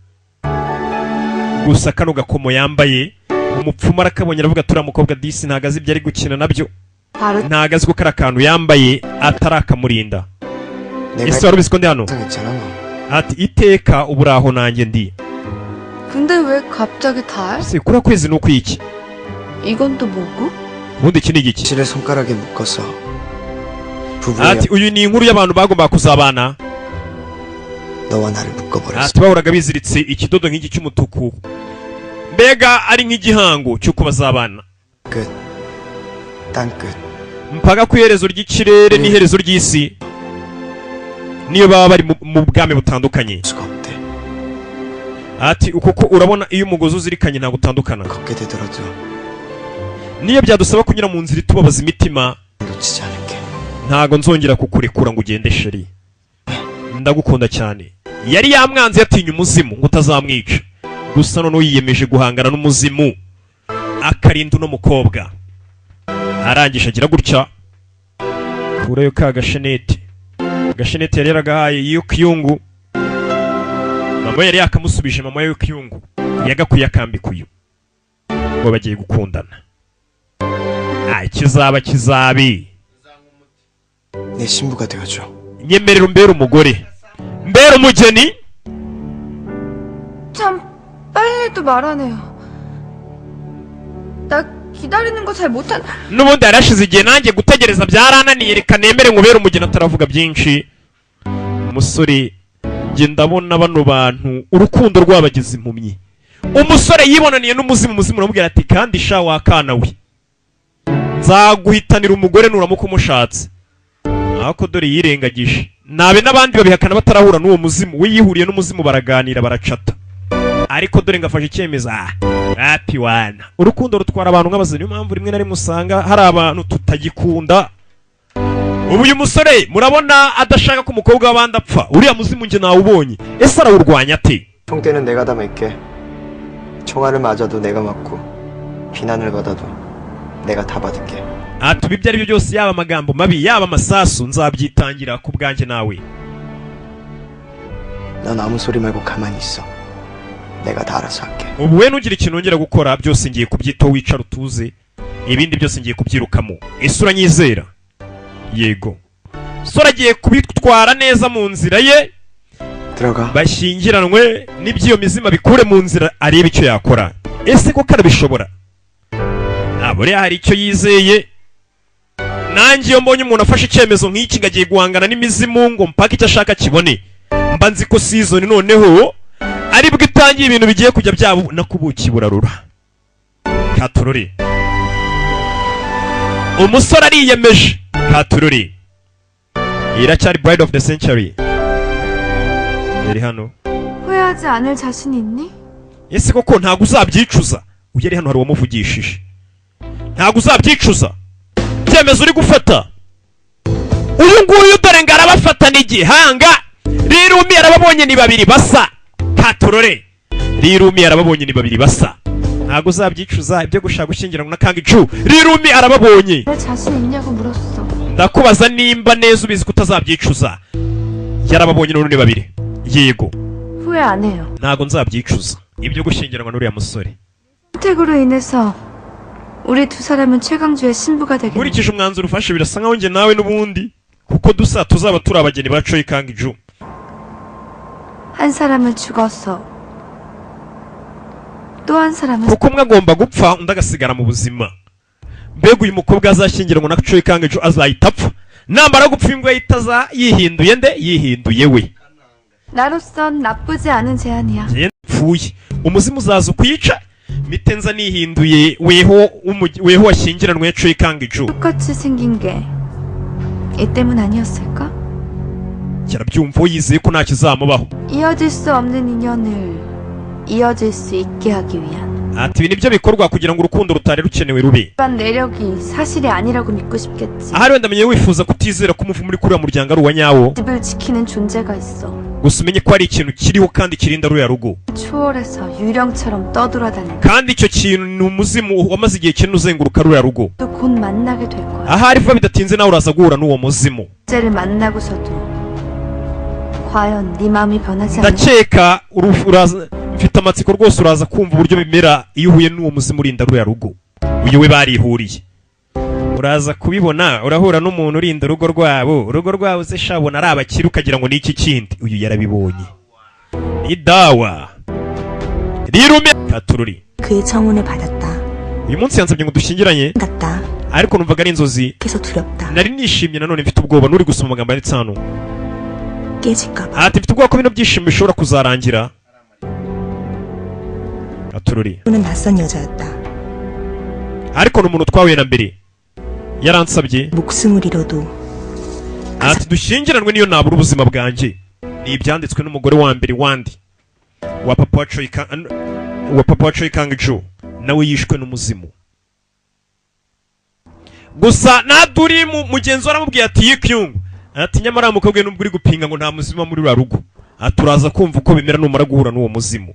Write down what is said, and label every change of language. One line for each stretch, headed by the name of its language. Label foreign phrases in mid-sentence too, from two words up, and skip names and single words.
Kinyarwanda: gusa kano gakomo yambaye umupfumu arakabonye aravuga turiya mukobwa disi ntago azi ibyo ari gukina nabyo ntago azi ko kari akantu yambaye atarakamurinda ese wari ubizi ko ndi hano ati iteka ubu uraho nanjye ndi
Korean: 근데 왜 갑자기 달?
Kinyarwanda: ese kuriya kwezi ni ukwiki
Korean: 이건 또 뭐고?
Kinyarwanda: ubundi iki ni igiki
Korean: 실의 손가락에 묶어서 부부의
Kinyarwanda: ati uyu ni inkuru y'abantu bagombaga kuzabana
Korean: 너와 나를 묶어버렸어.
Kinyarwanda: ati bahoraga biziritse ikidodo nk'iki cy'umutuku mbega ari nk'igihango cy'uko bazabana
Korean: 끝. 땅끝.
Kinyarwanda: mpaka ku iherezo ry'ikirere n'iherezo ry'isi niyo baba bari mu bwami butandukanye
Korean: 수가 없대.
Kinyarwanda: ati kuko urabona iyo umugozi uzirikanye ntabwo utandukana
Korean: 걷게 되더라도
Kinyarwanda: niyo byadusaba kunyura mu nzira itubabaza imitima
Korean: 놓치지 않을게.
Kinyarwanda: ntago nzongera kukurekura ngo ugende sheri ndagukunda cyane yari yamwanze yatinya umuzimu ngo utazamwica gusa noneho yiyemeje guhangana n'umuzimu akarinda uno mukobwa arangije agira gutya kurayo ka gashenete yari yaragahaye iyo kiyungu mama yari yakamusubije mama yo kiyungu yagakuye akambika uyu ngo bagiye gukundana ikizaba kizabi
Korean: 내 신부가 되어줘.
Kinyarwanda: nyemerera umbere umugore mbere umugeni
Korean: 참 빨리도 말하네요. 나 기다리는 거 잘 못한.
Kinyarwanda: n'ubundi yarashize igihe nanjye gutegereza byarananiye reka nemere nkubere umugeni ataravuga byinshi umusore njye ndabona bano bantu urukundo rwabagize impumyi umusore yibonaniye n'umuzimu umuzimu uramubwira ati kandi sha wakana we nzaguhitanira umugore nuramuka umushatse ariko dore yirengagije nabe n'abandi babihakana batarahura n'uwo muzimu we yihuriye n'umuzimu baraganira baracata ariko dore ngafashe icyemezo
English: happy one
Kinyarwanda: urukundo rutwara abantu nk'abazi niyo mpamvu rimwe na rimwe usanga hari abantu tutagikunda ubu uyu musore murabona adashaka ko umukobwa w'abandi apfa uriya muzimu njye nawubonye ese arawurwanya ate
Korean: 총대는 내가 다 맬게. 총알을 맞아도 내가 맞고 비난을 받아도 내가 다 받을게.
Kinyarwanda: atuba ibyo ari byo byose yaba amagambo mabi yaba amasasu nzabyitangira ku bwanjye nawe
Korean: 넌 아무 소리 말고 가만히 있어. 내가 다 알아서 할게.
Kinyarwanda: ubu we ntugire ikintu wongera gukora byose ngiye kubyitaho wicara utuze ibindi byose ngiye kubyirukamo ese uranyizera yego sora agiye kubitwara neza mu nzira ye
Korean: 들어가.
Kinyarwanda: bashyingiranwe n'iby'iyo mizima bikure mu nzira arebe icyo yakora ese ko karabishobora buriya hari icyo yizeye nanjye iyo mbonye umuntu afashe icyemezo nk'iki ngo agiye guhangana n'imizimu ngo mpaka icyo ashaka kibone mba nzi ko season noneho aribwo itangiye ibintu bigiye kujya byabo no kubuki burarura katururi umusore ariyemeje katururi iracyari
English: bride of the century
Kinyarwanda: yari hano
Korean: 후회하지 않을 자신이 있니?
Kinyarwanda: ese koko ntabwo uzabyicuza uyu ari hano hari uwamuvugishije ntabwo uzabyicuza icyemezo uri gufata uyu nguyu dore ngo arabafatana igihanga rirumi arababonye ni babiri basa katorore rirumi arababonye ni babiri basa ntabwo uzabyicuza ibyo gushaka gushyingiranwa na kanga icu rirumi arababonye
Korean: 내 자신 있냐고 물었어.
Kinyarwanda: ndakubaza nimba neza ubizi ko utazabyicuza yarababonye n'urundi babiri yego
Korean: 후회 안 해요.
Kinyarwanda: ntabwo nzabyicuza ibyo gushyingiranwa n'uriya musore
Korean: 선택으로 인해서 우리 두 사람은 최강주의 신부가 되겠네.
Kinyarwanda: nkurikije umwanzuro ufashe birasa nkaho njye nawe n'ubundi kuko dusa tuzaba turi abageni ba Choi Kang-ju
Korean: 한 사람은 죽었어. 또 한 사람은
Kinyarwanda: kuko umwe agomba gupfa undi agasigara mu buzima mbega uyu mukobwa azashyingiranwa na Choi Kang-ju azahita apfa namara gupfa imbwa yahita yihinduye nde yihinduye we
Korean: 나로선 나쁘지 않은 제안이야.
Kinyarwanda: njye mpfuye umuzimu uzaza ukwica mpite nza nihinduye weho washyingiranwe Choi Kang-ju.
Korean: 똑같이 생긴 게 이 때문 아니었을까?
Kinyarwanda: kirabyumva yizeye ko nta kizamubaho.
Korean: 이어질 수 없는 인연을 이어질 수 있게 하기 위한
Kinyarwanda: ati ibi nibyo bikorwa kugira ngo urukundo rutari rukenewe rube.
Korean: 일반 내력이 사실이 아니라고 믿고 싶겠지.
Kinyarwanda: ahari wenda menye wifuza kutizera ko umuvumo uri kuriya muryango ari uwa nyawo,
Korean: 집을 지키는 존재가 있어.
Kinyarwanda: gusa umenye ko hari ikintu kiriho kandi kirinda ruriya rugo,
Korean: 초월해서 유령처럼 떠돌아다니는
Kinyarwanda: kandi icyo kintu ni umuzimu wamaze igihe kinini uzenguruka ruriya rugo.
Korean: 또 곧 만나게 될 거야.
Kinyarwanda: ahari vuba bidatinze nawe uraza guhura n'uwo muzimu.
Korean: 쟤를 만나고서도 과연 네 마음이 변하지 않을까?
Kinyarwanda: ndakeka uraza, mfite amatsiko rwose uraza kumva uburyo bimera iyo uhuye n'uwo muzimu urinda ruriya rugo. uyu we barihuriye, uraza kubibona. urahura n'umuntu urinda urugo rwabo se shabona ari abakire ukagira ngo ni iki kindi. uyu yarabibonye ni dawa rirume katururi.
Korean: 그의 청혼을 받았다.
Kinyarwanda: uyu munsi yansabye ngo dushyingiranye,
Korean: 같다.
Kinyarwanda: ariko numvaga ari inzozi.
Korean: 그래서 두렵다.
Kinyarwanda: nari nishimye nanone mfite ubwoba n'uri gusoma amagambo yanditse hano.
Korean: 깨질까봐.
Kinyarwanda: ati mfite ubwoba ko bino byishimo bishobora kuzarangira. katururi
Korean: 는 낯선 여자였다.
Kinyarwanda: ariko ni umuntu twahuye na mbere yaransabye
Korean: 목숨을 잃어도
Kinyarwanda: ati dushyingiranwe niyo nabura ubuzima bwanjye. ni ibyanditswe n'umugore wa mbere wandi wa papa wa Choi Kang-ju, nawe yishwe n'umuzimu. gusa naduri mugenzi we aramubwiye ati yikyungu, ati nyamara umukobwa we nubwo uri gupinga ngo nta muzima muri ruriya rugo, ati uraza kumva uko bimera numara guhura n'uwo muzimu.